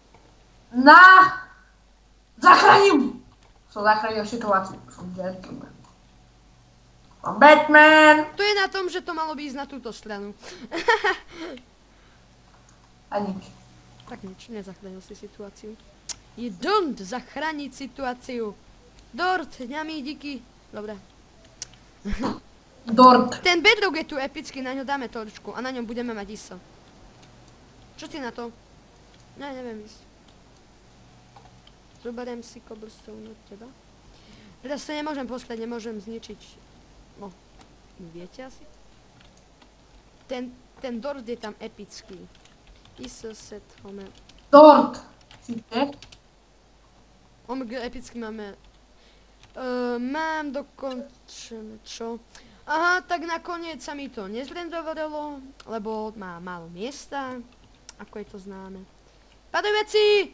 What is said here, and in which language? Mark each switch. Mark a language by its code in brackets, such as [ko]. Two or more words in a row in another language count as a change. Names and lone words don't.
[sk] Zachránim! Som zachránil situáciu. Som gentleman. Som Batman! To je na tom, že to malo by ísť na túto stranu. A nič. Tak nič, nezachránil si situáciu. [en] You don't [sk] zachrániť situáciu. Dort, ňami, díky. Dobre. Dort. Ten bedrock je tu epický, na ňo dáme torčku a na ňom budeme mať ISO. Čo ty na to? Ne, neviem ísť. Zoberiem si cobblestone od teba. Teraz sa nemôžem poslať, nemôžem zničiť. No, viete asi? Ten dort je tam epický. ISO [en] set home. [sk] Dort. Síte? Omg epický máme. Mám dokončené, čo? Aha, tak nakoniec sa mi to nezrendovalo, lebo má málo miesta, ako je to známe. Padajú veci!